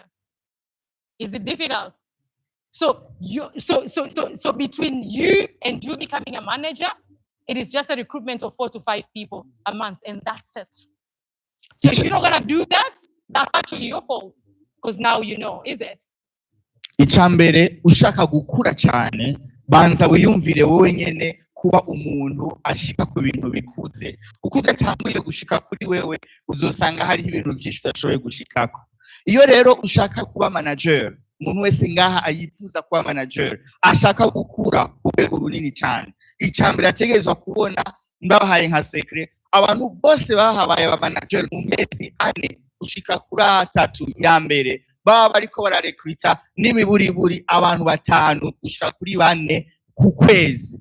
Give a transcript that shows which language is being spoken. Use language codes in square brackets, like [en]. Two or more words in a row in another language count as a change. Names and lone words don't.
[en] Is it difficult? So between you and you becoming a manager, it is just a recruitment of 4 to 5 people a month, and that's it. So if you're not gonna do that, that's actually your fault, because now you know, is it? [rn] Icambere ushaka gukura cyane banza wiyumvire wowe nyene kuba umuntu ashika ku bintu bikuze uko udatanguye gushika kuri wewe uzosanga hari ibintu byinshi udashoboye gushikako. Iyo rero ushaka kuba manager, umuntu wese ngaha ayifuza kuba manager ashaka gukura urwego runini cyane, icambere ategerezwa kubona ndabahaye nka secret abantu bose bahabaye aba manager mu mezi 4 gushika kuri 3 ya mbere baba bariko bararekrita n'imiburiburi abantu 5 gushika kuri 4 ku kwezi.